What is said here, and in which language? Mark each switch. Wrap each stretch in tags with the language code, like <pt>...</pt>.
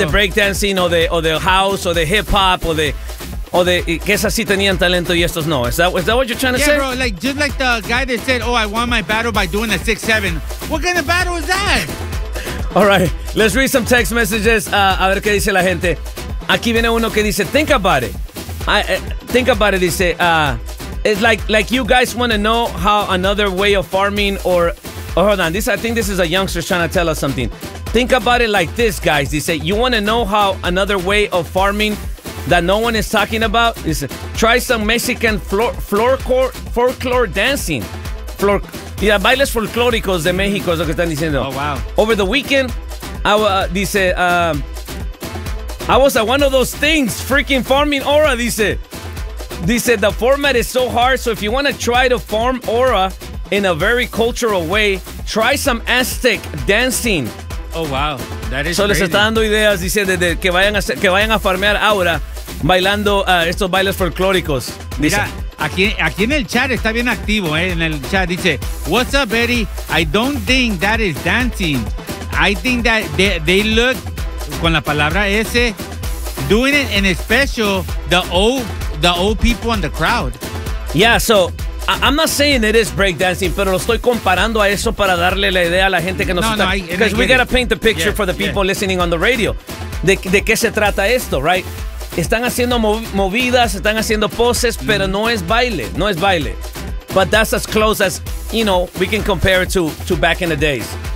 <es>de breakdancing o de house o de hip hop o de que esas sí tenían talento y estos no.</es> <en>Is that what you're trying to say? Yeah, bro, like, just like the guy that said, oh, I won my battle by doing a 6-7. What kind of battle is that? All right, let's read some text messages,</en> <es>a ver qué dice la gente. Aquí viene uno que dice,</es> <en>think about it. Think about it,</en> <es>dice.</es> <en>It's like you guys want to know how another way of farming or... Oh, hold on, I think this is a youngster trying to tell us something. Think about it like this, guys. Dice, you want to know how another way of farming that no one is talking about? Dice, try some Mexican folklore dancing.</en> <es>Yeah, bailes folclóricos de México es lo que están diciendo.</es> <en>Oh, wow. Over the weekend, I was at one of those things, freaking farming aura, dice. Dice, the format is so hard, so if you want to try to farm aura in a very cultural way, try some Aztec dancing. Oh, wow. That is so crazy.</en> <es>Les está dando ideas, dice, de que vayan a farmear aura bailando estos bailes folclóricos, dice. Mira. Aquí en el chat está bien activo, en el chat dice,</es> <en>what's up, Eddie? I don't think that is dancing. I think that they look,</en> <es>con la palabra S,</es> <en>doing it in special, the old people in the crowd. Yeah, so I'm not saying it is breakdancing,</en> <es>pero lo estoy comparando a eso para darle la idea a la gente que nos está...</es> <en>Because we gotta paint the picture for the people listening on the radio.</en> <es>De qué se trata esto, right? Están haciendo movidas, están haciendo poses, pero no es baile, no es baile.</es> <en>But that's as close as, you know, we can compare it to back in the days.</en>